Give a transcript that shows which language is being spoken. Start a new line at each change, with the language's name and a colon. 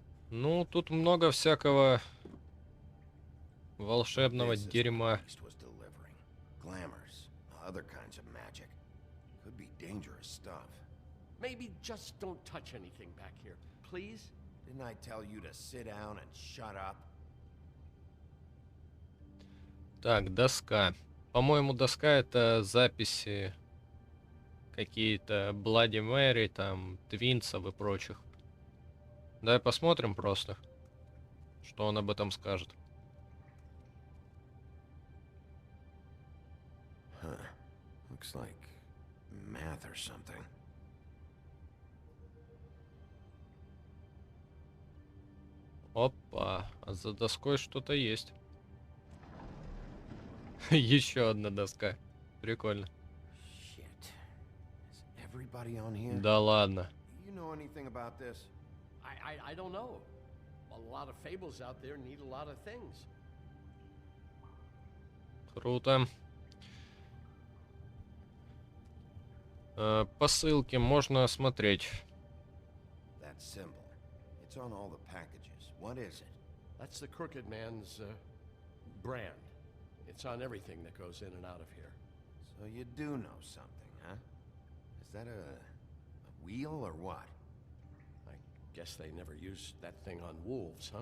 Russian: Ну, тут много всякого волшебного
English: This is what
Russian: дерьма.
English: the beast was delivering. Glamours, other kinds of magic. Could be dangerous stuff. Maybe just don't touch anything back here, please? Didn't I tell you to sit down and shut up?
Russian: Так, доска. По-моему, доска это записи какие-то Bloody Mary, там, Твинсов и прочих. Давай посмотрим просто, что он об этом скажет. Huh.
English: Looks like math or something.
Russian: Опа, а за доской что-то есть. Еще одна доска. Прикольно.
English: Shit. Is everybody on here?
Russian: Да ладно.
English: You know anything about this? I don't know. A lot of fables out there need a lot of things.
Russian: Круто. По ссылке можно смотреть.
English: That symbol. It's on all the packages. What is it? That's the Crooked Man's brand. It's on everything that goes in and out of here. So you do know something, huh? Is that a wheel or what? I guess they never used that thing on wolves, huh?